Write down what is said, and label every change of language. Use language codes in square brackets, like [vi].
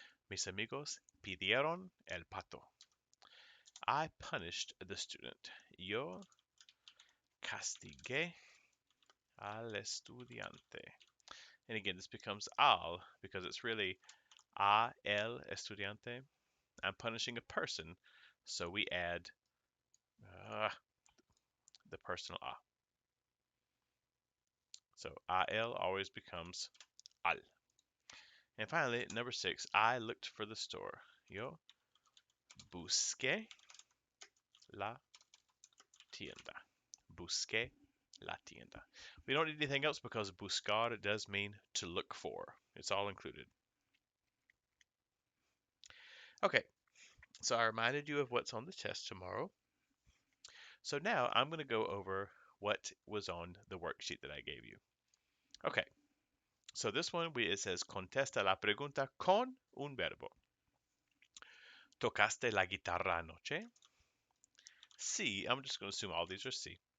[es] Mis amigos pidieron el pato. [en] I punished the student. [es] Yo castigué al estudiante. [en] And again, this becomes al because it's really a [es] el estudiante. [en] I'm punishing a person, so we add uh, the personal a. So a el always becomes al. And finally, number 6, I looked for the store. [es] Yo busqué la tienda. Busqué la tienda. [en] We don't need anything else because buscar does mean to look for. It's all included. Okay, so I reminded you of what's on the test tomorrow. So now I'm going to go over what was on the worksheet that I gave you. Okay, so this one it says [es] contesta la pregunta con un verbo. ¿Tocaste la guitarra anoche? [en] Sí, I'm just going to assume all these are sí.